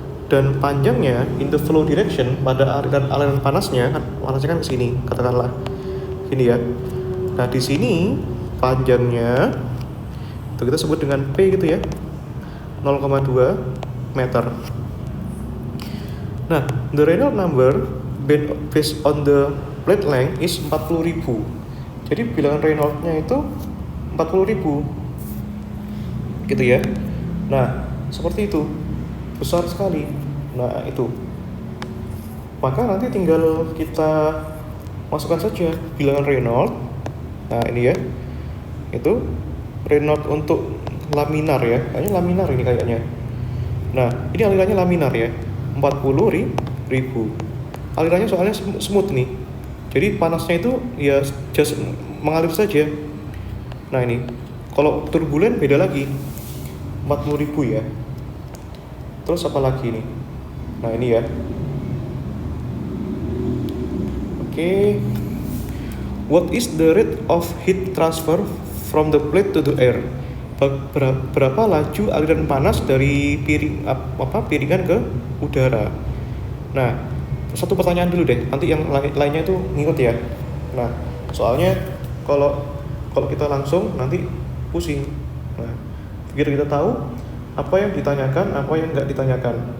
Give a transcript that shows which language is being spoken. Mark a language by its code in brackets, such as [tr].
[id] Dan panjangnya [en] in the flow direction [id] pada aliran panasnya kan ke sini, katakanlah ini ya. Nah di sini panjangnya itu kita sebut dengan P gitu ya, 0,2 meter. Nah [en] the Reynolds number based on the plate length is 40.000. [id] Jadi bilangan Reynolds-nya itu 40.000 gitu ya. Nah seperti itu, besar sekali. Nah itu, maka nanti tinggal kita masukkan saja bilangan Reynolds. Nah ini ya, itu Reynolds untuk laminar ya, kayaknya laminar ini kayaknya. Nah ini alirannya laminar ya, 40.000. Alirannya soalnya smooth nih, jadi panasnya itu ya just mengalir saja. Nah ini kalau turbulen beda lagi, 40.000 ya. Terus apa lagi nih? Nah ini ya. Oke. [en] What is the rate of heat transfer from the plate to the air? [id] Berapa laju aliran panas dari piringan ke udara? Nah, satu pertanyaan dulu deh. Nanti yang lainnya itu ngikut ya. Nah, soalnya kalau kita langsung nanti pusing. Nah, biar kita tahu apa yang ditanyakan, apa yang nggak ditanyakan.